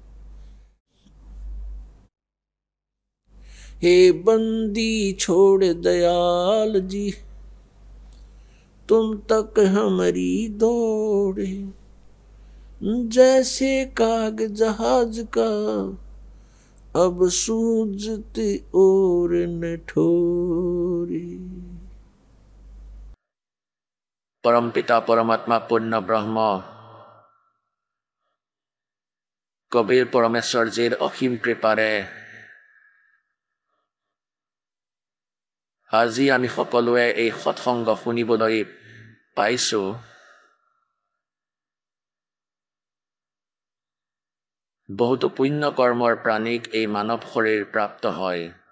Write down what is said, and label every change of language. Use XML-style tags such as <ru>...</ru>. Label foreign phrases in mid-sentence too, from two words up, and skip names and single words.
<hi>हे बंदी छोड़ दयाल जी, तुम तक हमारी दौड़े, जैसे काग जहाज का अब सूझती और न ठोरे। परम पिता परमात्मा पूर्ण ब्रह्म</hi> <as>কবিৰ পৰমেশ্বৰজীৰ অসীম কৃপাৰে আজি আমি সকলোৱে এই সৎসংগ শুনিবলৈ পাইছোঁ। বহুতো পুণ্য কৰ্মৰ প্ৰাণীক এই মানৱ শৰীৰ প্ৰাপ্ত হয়।</as>